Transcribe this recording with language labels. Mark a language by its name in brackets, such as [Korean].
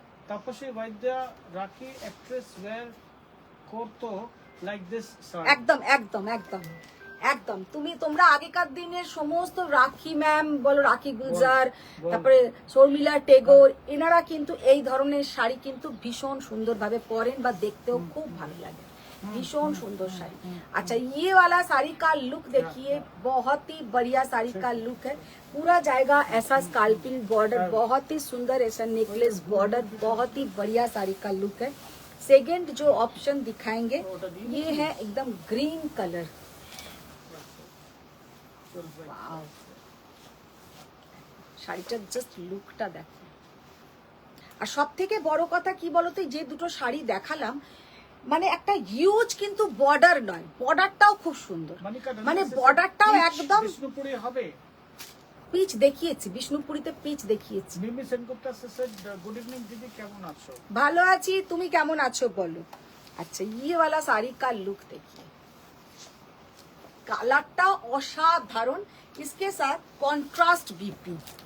[Bangla] তাপসী বৈদ্যা রাখি actress wire করতো like this sari. একদম একদম একদম একদম। তোমরা আগেকার দিনের সমস্ত রাখি ম্যাম বলো, রাখি গুলজার, তারপরে শর্মিলা টেগোর, এনারা কিন্তু এই ধরনের শাড়ি কিন্তু ভীষণ সুন্দরভাবে পরেন বা দেখতেও খুব ভালো লাগে, [Hindi] भीषण सुंदर साड़ी। अच्छा, ये वाला साड़ी का लुक देखिए, बहुत ही बढ़िया साड़ी का लुक है। पूरा जाएगा ऐसा स्काल्पिंग बॉर्डर, बहुत ही सुंदर ऐसा नेकलेस बॉर्डर, बहुत ही बढ़िया साड़ी का लुक है। सेकंड जो ऑप्शन दिखाएंगे ये है एकदम ग्रीन कलर। [Bangla] वाव, শাড়িটার জাস্ট লুকটা দেখো। আর সব থেকে বড় কথা কি বলতো, যে দুটো শাড়ি দেখালাম মানে একটা হিউজ কিন্তু বর্ডার নয়, বর্ডারটাও খুব সুন্দর, মানে বর্ডারটাও একদম বিষ্ণুপুরি হবে। পিচ দেখিয়েছি, বিষ্ণুপুরিতে পিচ দেখিয়েছি। মিমি সেনগুপ্তা সেড গুড ইভিনিং দিদি, কেমন আছো? ভালো আছি, তুমি কেমন আছো বলো। [Hindi] আচ্ছা, ये वाला साड़ी का लुक देखिए, [Bangla] কালারটা অসাধারণ, [Hindi] इसके साथ कॉन्ट्रास्ट बीपी।